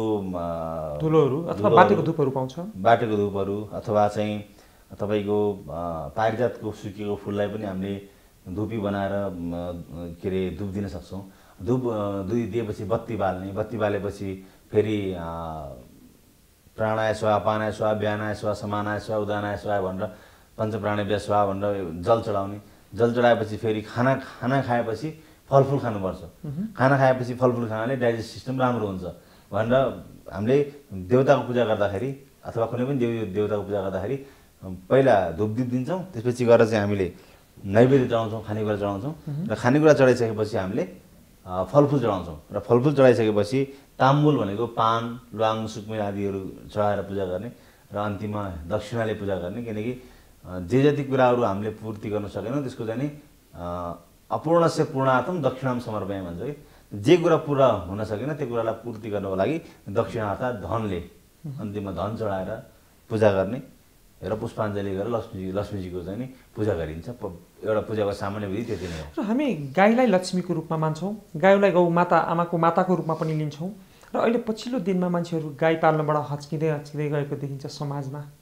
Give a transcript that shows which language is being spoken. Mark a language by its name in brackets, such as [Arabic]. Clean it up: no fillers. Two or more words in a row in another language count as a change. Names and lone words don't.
[Nepali] धुलोहरू अथवा बाटेको धुपहरू पाउँछ, बाटेको धुपहरू अथवा चाहिँ तपाईँको पारिजातको सुकेको फुललाई पनि हामीले धुपी बनाएर के अरे धुप दिन सक्छौँ। धुप दिएपछि बत्ती बाल्ने, बत्ती बालेपछि फेरि [Sanskrit] प्राणाय स्वाहा, अपानाय स्वाहा, व्यानाय स्वाहा, समानाय स्वाहा, उदानाय स्वाहा [Nepali] भनेर [Sanskrit] पञ्चप्राणेभ्य स्वाहा [Nepali] भनेर जल चढाउने। जल चढाएपछि फेरि खाना खाएपछि फलफुल खानुपर्छ, खाना खाएपछि फलफुल खानाले [English] digest system [Nepali] राम्रो हुन्छ भनेर हामीले देवताको पूजा गर्दाखेरि अथवा कुनै पनि देवताको पूजा गर्दाखेरि पहिला धुप दीप दिन्छौँ, त्यसपछि गएर चाहिँ हामीले नैवेद्य चढाउँछौँ, खानेकुरा चढाउँछौँ र खानेकुरा चढाइसकेपछि हामीले फलफुल चढाउँछौँ र फलफुल चढाइसकेपछि ताम्बुल भनेको पान, ल्वाङ, सुक्मेर आदिहरू चढाएर पूजा गर्ने र अन्तिममा दक्षिणाले पूजा गर्ने। किनकि जे जति कुराहरू हामीले पूर्ति गर्न सकेनौँ त्यसको चाहिँ नि [Sanskrit] अपूर्णस्य पूर्णार्थम दक्षिणाम समर्पयामि [Nepali] भन्छ कि जे कुरा पुरा हुन सकेन त्यो कुरालाई पूर्ति गर्नको लागि दक्षिणा अर्थात् धनले अन्तिममा धन चढाएर पूजा गर्ने र पुष्पाञ्जली गरेर लक्ष्मीजीको चाहिँ नि पूजा गरिन्छ। एउटा पूजाको सामान्य विधि त्यति नै हो। र हामी गाईलाई लक्ष्मीको रूपमा मान्छौँ, गाईलाई गौ माता आमाको माताको रूपमा पनि लिन्छौँ र अहिले पछिल्लो दिनमा मान्छेहरू गाई पाल्नबाट हच्किँदै गएको देखिन्छ समाजमा।